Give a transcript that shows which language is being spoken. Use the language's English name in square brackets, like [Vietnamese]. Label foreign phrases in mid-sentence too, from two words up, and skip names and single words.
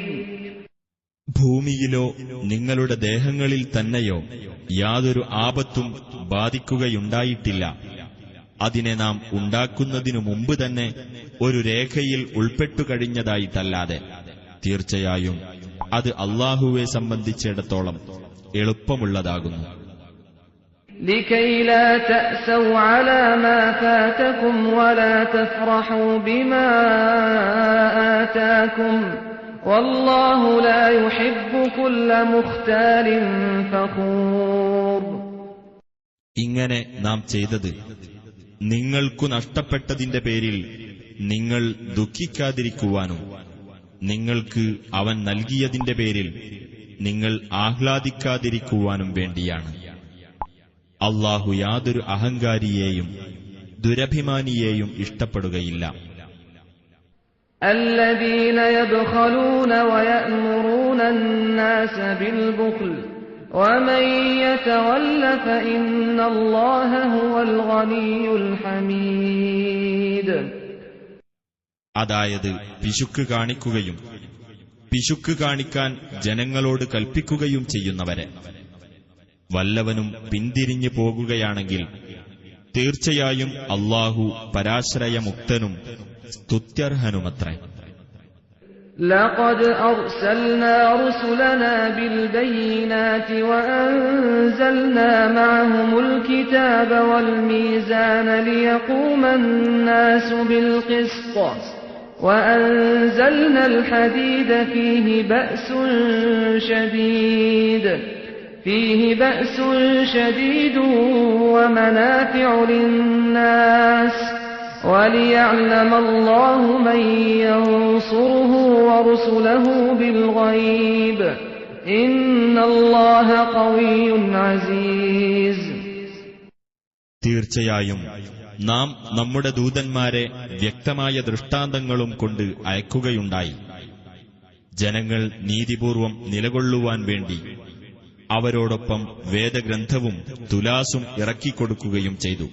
[Malayalam] ഭൂമിയിലോ നിങ്ങളുടെ ദേഹങ്ങളിൽ തന്നെയോ യാതൊരു ആപത്തും ബാധിക്കുകയുണ്ടായിട്ടില്ല. അതിനെ നാം ഉണ്ടാക്കുന്നതിനു മുമ്പ് തന്നെ ഒരു രേഖയിൽ ഉൾപ്പെട്ടുകഴിഞ്ഞതായിട്ടല്ലാതെ തീർച്ചയായും അത് അല്ലാഹുവെ സംബന്ധിച്ചിടത്തോളം എളുപ്പമുള്ളതാകുന്നു. [Arabic] لكي لا تأسوا على ما فاتكم ولا تفرحوا بما آتاكم والله لا يحب كل مختال فخور. [Malayalam] ഇങ്ങനെ നാം ചെയ്തത് നിങ്ങൾക്കു നഷ്ടപ്പെട്ടതിന്റെ പേരിൽ നിങ്ങൾ ദുഃഖിക്കാതിരിക്കുവാനും നിങ്ങൾക്ക് അവൻ നൽകിയതിന്റെ പേരിൽ നിങ്ങൾ ആഹ്ലാദിക്കാതിരിക്കുവാനും വേണ്ടിയാണ്. അല്ലാഹു യാതൊരു അഹങ്കാരിയെയും ദുരഭിമാനിയെയും ഇഷ്ടപ്പെടുകയില്ല. [Arabic] الذين يبخلون ويأمرون الناس بالبخل ومن يتول فإن الله هو الغني الحميد. [Malayalam] അതായത് പിശുക്ക് കാണിക്കുകയും പിശുക്ക് കാണിക്കാൻ ജനങ്ങളോട് കൽപ്പിക്കുകയും ചെയ്യുന്നവരെ. വല്ലവനും പിന്തിരിഞ്ഞു പോകുകയാണെങ്കിൽ തീർച്ചയായും അല്ലാഹു പരാശ്രയമുക്തനും സ്തുത്യർഹനുമത്രേ. [Arabic] لقد أرسلنا رسلنا بالبينات وأنزلنا معهم الكتاب والميزان ليقوم الناس بالقسط وأنزلنا الحديد فيه بأس شديد ومنافع للناس وَلِيَعْلَمَ اللَّهُ مَن يَنصُرُهُ وَرُسُلَهُ بِالْغَيْبِ إِنَّ اللَّهَ قَوِيٌّ عَزِيزٌ. [Malayalam] തീർച്ചയായും നാം നമ്മുടെ ദൂതന്മാരെ വ്യക്തമായ ദൃഷ്ടാന്തങ്ങളും കൊണ്ട് അയക്കുകയുണ്ടായി. ജനങ്ങൾ നീതിപൂർവം നിലകൊള്ളുവാൻ വേണ്ടി അവരോടൊപ്പം വേദഗ്രന്ഥവും തുലാസും ഇറക്കിക്കൊടുക്കുകയും ചെയ്തു.